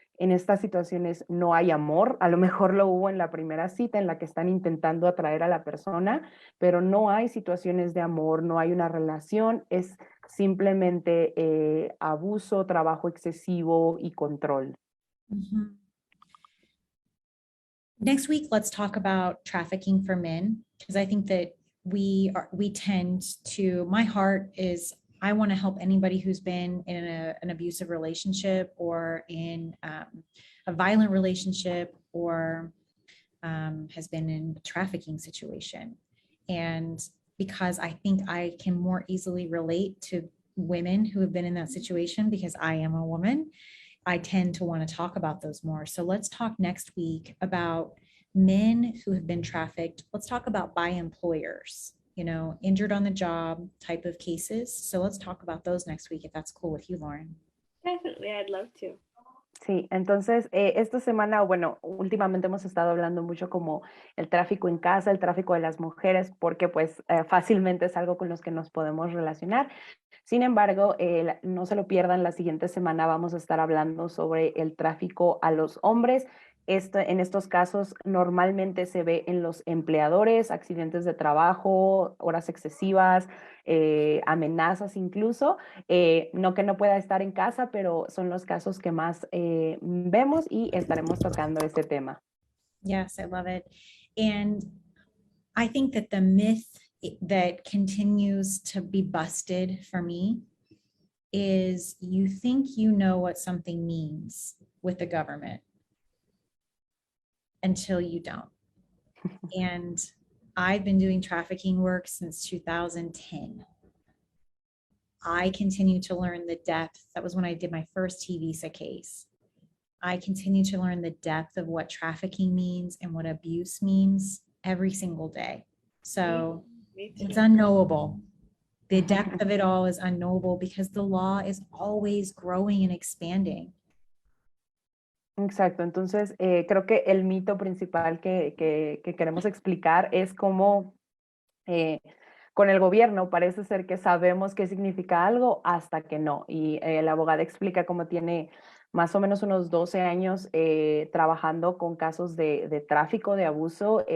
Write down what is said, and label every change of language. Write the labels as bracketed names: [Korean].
[Spanish] En estas situaciones no hay amor, a lo mejor lo hubo en la primera cita en la que están intentando atraer a la persona, pero no hay situaciones de amor, no hay una relación, es simplemente abuso, trabajo excesivo y control. Mhm. [English] Next week, let's talk about trafficking for men, because I think that we tend to, my heart is, I want to help anybody who's been in an abusive relationship or in a violent relationship or has been in a trafficking situation. And because I think I can more easily relate to women who have been in that situation because I am a woman, I tend to want to talk about those more. So let's talk next week about men who have been trafficked. Let's talk about by employers, injured on the job type of cases. So let's talk about those next week, if that's cool with you, Lauren. Definitely, I'd love to. [Spanish] Sí, entonces esta semana, bueno, últimamente hemos estado hablando mucho como el tráfico en casa, el tráfico de las mujeres, porque pues fácilmente es algo con los que nos podemos relacionar. Sin embargo, no se lo pierdan, la siguiente semana vamos a estar hablando sobre el tráfico a los hombres. En estos casos normalmente se ve en los empleadores, accidentes de trabajo, horas excesivas, amenazas incluso. No que no pueda estar en casa, pero son los casos que más vemos y estaremos tocando este tema. [English] Yes, I love it. And I think that the myth that continues to be busted for me is you think you know what something means with the government until you don't. And I've been doing trafficking work since 2010. I continue to learn the depth. That was when I did my first T visa case. I continue to learn the depth of what trafficking means and what abuse means every single day. So it's unknowable. The depth of it all is unknowable because the law is always growing and expanding. [Spanish] Exacto, entonces creo que el mito principal que queremos explicar es cómo con el gobierno parece ser que sabemos qué significa algo hasta que no. Y la abogada explica cómo tiene más o menos unos 12 años trabajando con casos de tráfico, de abuso.